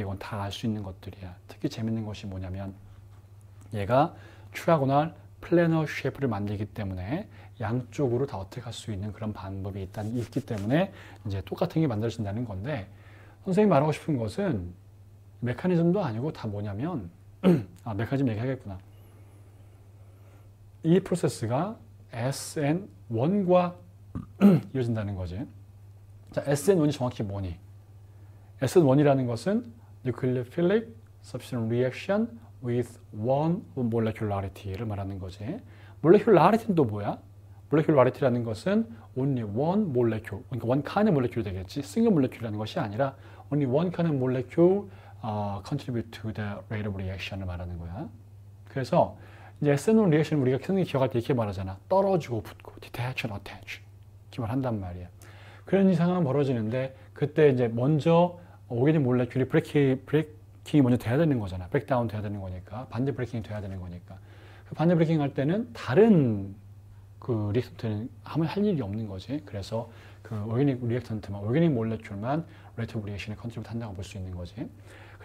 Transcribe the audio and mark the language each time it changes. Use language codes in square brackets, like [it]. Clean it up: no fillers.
[ko] 이건 다 알 수 있는 것들이야. 특히 재밌는 것이 뭐냐면 얘가 트라고널 플래너 쉐이프를 만들기 때문에 양쪽으로 다 어택할 수 있는 그런 방법이 있기 때문에 이제 똑같은 게 만들어진다는 건데, 선생님이 말하고 싶은 것은 메커니즘도 아니고 다 뭐냐면 메커니즘 얘기하겠구나. 이 프로세스가 SN1과 이어진다는 거지. 자, SN1이 정확히 뭐니? SN1이라는 것은 [en] Nucleophilic Substitution Reaction with one molecularity를 [ko] 말하는 거지. molcularity는 또 뭐야? [en] molecularity라는 것은 only one molecule, [ko] 그러니까 [en] one kind of molecule [ko] 되겠지. [en] single molecule [ko] 이라는 것이 아니라 [en] only one kind of molecule contribute to the rate of reaction [ko] 을 말하는 거야. 그래서 이제 SN1 리액션을 우리가 선생님이 기억할 때 이렇게 말하잖아. 떨어지고 붙고, detach and attach. 이렇게 말한단 말이야. 그런 상황이 벌어지는데, 그때 이제 먼저 오게닉 몰레큘이 브레이킹이 먼저 돼야 되는 거잖아. 브레이크다운 돼야 되는 거니까. 반대 브레이킹이 돼야 되는 거니까. 그 반대 브레이킹 할 때는 다른 그 리액턴트는 아무 할 일이 없는 거지. 그래서 그 오게닉 리액턴트만, 오게닉 몰레큘만 레이트 오브 리액션에 컨트리뷰트 한다고 볼 수 있는 거지. 그